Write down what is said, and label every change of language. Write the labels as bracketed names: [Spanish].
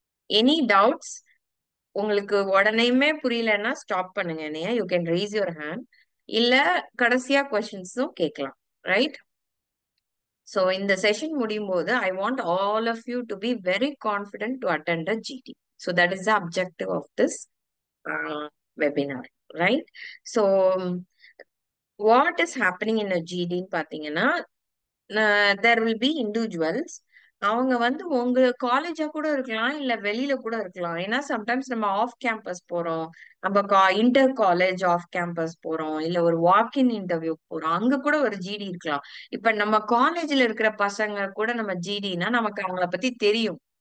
[English] Any doubts? [Tamil] உங்களுக்கு உடனேயுமே புரியலன்னா stop பண்ணுங்க. [English] என்னையா you can raise your hand, [Tamil] இல்ல கடைசியா கொஸ்டின்ஸும் கேட்கலாம். [English] Right? So [Tamil] இந்த செஷன் முடியும் போது [English] I want all of you to be very confident to attend a GD. So that is the objective of this webinar, right? So what is happening in a GD பாத்தீங்கன்னா there will be individuals. [Tamil] அவங்க வந்து உங்க காலேஜா கூட இருக்கலாம், இல்ல வெளியில கூட இருக்கலாம். ஏன்னா சம்டைம்ஸ் நம்ம ஆஃப் கேம்பஸ் போறோம், நம்ம இன்டர் காலேஜ் ஆஃப் கேம்பஸ் போறோம், இல்ல ஒரு வாக்-இன் இன்டர்வியூ போறோம், அங்க கூட ஒரு ஜிடி இருக்கலாம். இப்ப நம்ம காலேஜ்ல இருக்கிற பசங்க கூட நம்ம ஜிடினா நமக்கு அவங்கள பத்தி தெரியும்.